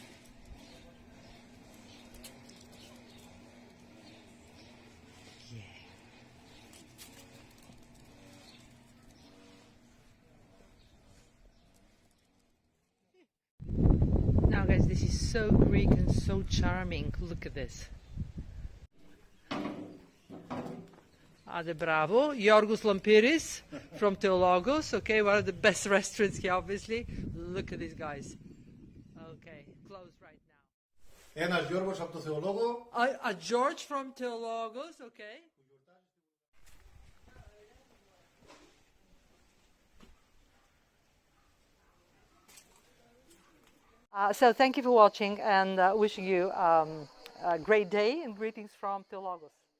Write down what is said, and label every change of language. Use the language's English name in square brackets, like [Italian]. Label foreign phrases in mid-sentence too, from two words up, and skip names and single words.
[English] Now guys, this is so Greek and so charming. Look at this. [Greek] Άντε μπράβο. [English] Yorgos Lampiris from Theologos. Okay, one of the best restaurants here, obviously. Look at these guys. Okay, closed right now. [Greek] Ένας Γιώργος από το Θεολόγο. [English] A George from Theologos, okay. So thank you for watching, and wishing you a great day, and greetings from Theologos.